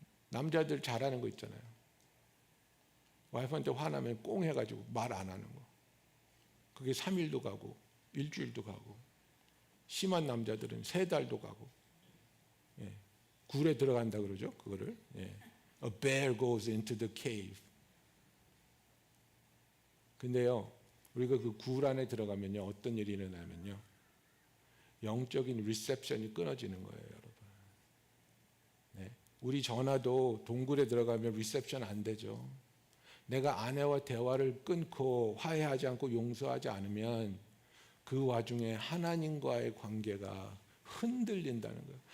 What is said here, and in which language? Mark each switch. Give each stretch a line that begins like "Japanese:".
Korean: 남자들 잘하는 거 있잖아요. 와이프한테 화나면 꽁 해가지고 말 안 하는 거. 그게 3일도 가고 일주일도 가고, 심한 남자들은 3달도 가고, 예. 굴에 들어간다 그러죠. 그거를. 예.
English: A bear goes into the cave.
Korean: 근데요, 우리가 그 굴 안에 들어가면요, 어떤 일이 일어나면요, 영적인 리셉션이 끊어지는 거예요, 여러분. 네. 우리 전화도 동굴에 들어가면 리셉션 안 되죠. 내가 아내와 대화를 끊고 화해하지 않고 용서하지 않으면 그 와중에 하나님과의 관계가 흔들린다는 거예요.